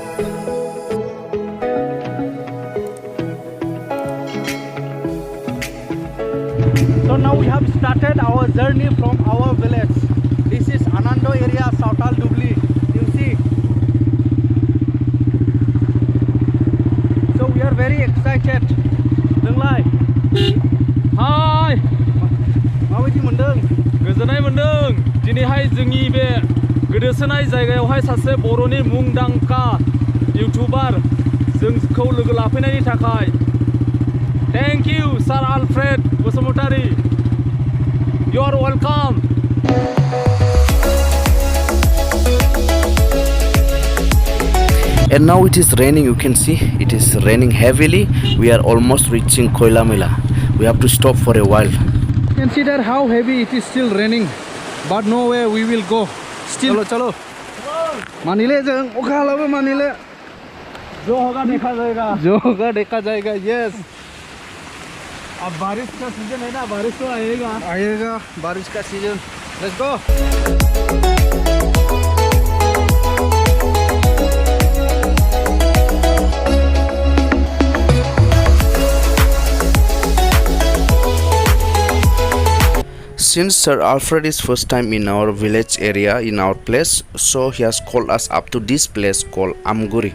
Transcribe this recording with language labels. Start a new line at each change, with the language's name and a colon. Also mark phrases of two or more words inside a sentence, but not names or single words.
English: So now we have started our journey from our village. This is Anando area, Sautal Dubli. You see. So we are very excited. Denglai. Hi.
Bodo: Mabaयदि मोनदों? गोजोननाय मोनदों। दिनैहाय जोंनि बे गोदोसोनाय जायगायावहाय सासे बर'नि मुंदांखा इउटिउबार जोंखौ लोगो लाफैनायनि थाखाय
English: Thank you,
Bodo: Sir Alfred Basumatary.
English: You are welcome. And now it is raining. You can see it is raining heavily. We are almost reaching Koilamila. We have to stop for a while. Consider how heavy it is still raining, but nowhere we will go. Still. Chalo.
Bodo: Manile jeng, okha labe manile.
Hindi: जो होगा देखा जाएगा। जो होगा देखा जाएगा. Yes. अब बारिश का सीजन है ना, बारिश तो आएगा बारिश का सीजन.
English: Let's go. Since Sir Alfred is first time in our village area, in our place, so he has called us up to this place called Amguri.